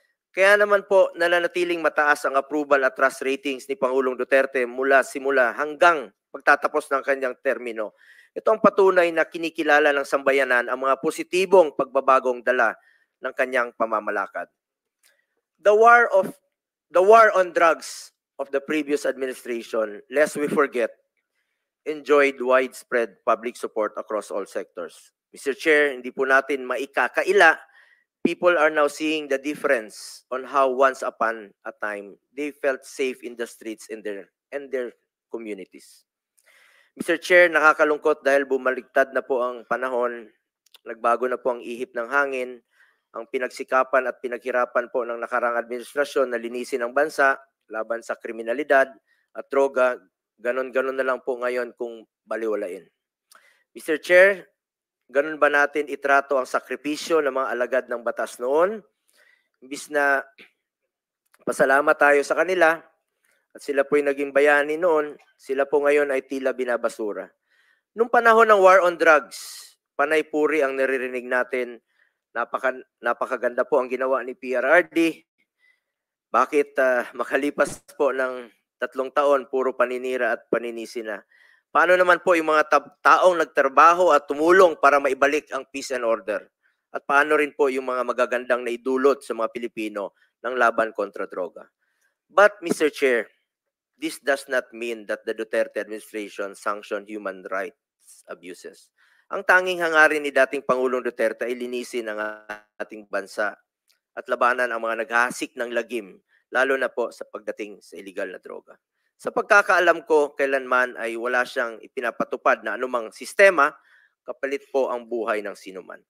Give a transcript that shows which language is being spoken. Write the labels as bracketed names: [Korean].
[Filipino] Kaya naman po nananatiling mataas ang approval at trust ratings ni Pangulong Duterte mula simula hanggang pagtatapos ng kanyang termino. Ito ang patunay na kinikilala ng sambayanan ang mga positibong pagbabagong dala ng kanyang pamamalakad. [English] The war on drugs of the previous administration, lest we forget, enjoyed widespread public support across all sectors. Mr. Chair, [Filipino] hindi po natin maikakaila. [English] People are now seeing the difference on how once upon a time they felt safe in the streets and their communities. Mr. [Filipino] Chair, nakakalungkot dahil bumaliktad na po ang panahon, nagbago na po ang ihip ng hangin, ang pinagsikapan at pinaghirapan po ng nakarang administrasyon na linisin ang bansa laban sa kriminalidad at droga, ganon-ganon na lang po ngayon kung baliwalain. Mr. Chair, ganon ba natin itrato ang sakripisyo ng mga alagad ng batas noon? Imbis na pasalamat tayo sa kanila at sila po'y naging bayani noon, sila po ngayon ay tila binabasura. Nung panahon ng war on drugs, panay puri ang naririnig natin. Napakaganda po ang ginawa ni PRRD. Bakit makalipas po ng 3 taon, puro paninira at paninisi na? Paano naman po yung mga taong nagtrabaho at tumulong para maibalik ang peace and order? At paano rin po yung mga magagandang naidulot sa mga Pilipino ng laban kontra droga? [English] But Mr. Chair, this does not mean that the Duterte administration sanctioned human rights abuses. [Filipino] Ang tanging hangarin ni dating Pangulong Duterte ay linisin ang ating bansa at labanan ang mga naghahasik ng lagim, lalo na po sa pagdating sa illegal na droga. Sa pagkakaalam ko, kailanman ay wala siyang ipinapatupad na anumang sistema, kapalit po ang buhay ng sinuman.